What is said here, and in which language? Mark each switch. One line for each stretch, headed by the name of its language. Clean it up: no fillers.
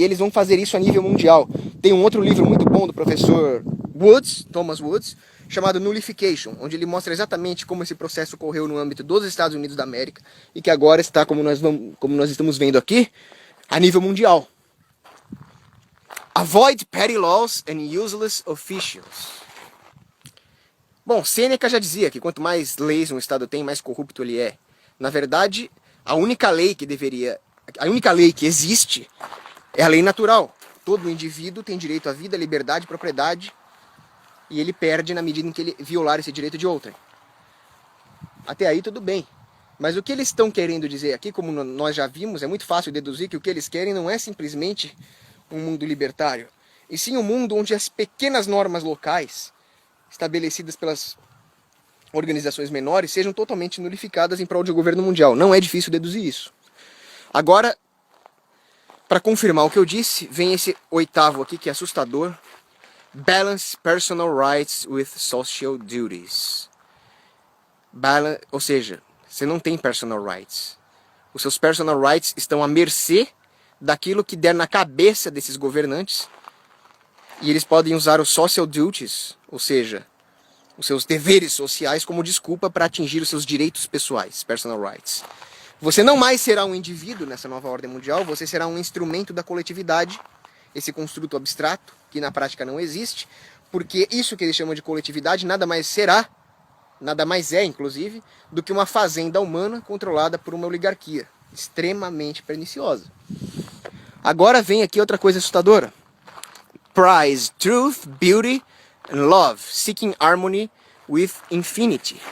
Portuguese: E eles vão fazer isso a nível mundial. Tem um outro livro muito bom do professor Woods, Thomas Woods, chamado Nullification, onde ele mostra exatamente como esse processo ocorreu no âmbito dos Estados Unidos da América e que agora está, como nós estamos vendo aqui, a nível mundial.
English: Avoid petty laws and useless officials.
Portuguese: Bom, Sêneca já dizia que quanto mais leis um Estado tem, mais corrupto ele é. Na verdade, a única lei que existe é a lei natural. Todo indivíduo tem direito à vida, liberdade, propriedade, e ele perde na medida em que ele violar esse direito de outrem. Até aí tudo bem. Mas o que eles estão querendo dizer aqui, como nós já vimos, é muito fácil deduzir que o que eles querem não é simplesmente um mundo libertário, e sim um mundo onde as pequenas normas locais estabelecidas pelas organizações menores sejam totalmente nulificadas em prol de um governo mundial. Não é difícil deduzir isso. Agora, para confirmar o que eu disse, vem esse oitavo aqui que é assustador.
English: Balance personal rights with social duties.
Portuguese: Ou seja, você não tem
English: personal rights.
Portuguese: Os seus personal rights estão à mercê daquilo que der na cabeça desses governantes. E eles podem usar os
English: social duties,
Portuguese: ou seja, os seus deveres sociais como desculpa para atingir os seus direitos pessoais,
English: personal rights.
Portuguese: Você não mais será um indivíduo nessa nova ordem mundial, você será um instrumento da coletividade, esse construto abstrato, que na prática não existe, porque isso que eles chamam de coletividade nada mais será, nada mais é, inclusive, do que uma fazenda humana controlada por uma oligarquia extremamente perniciosa. Agora vem aqui outra coisa assustadora.
English: Prize truth, beauty and love, seeking harmony with infinity.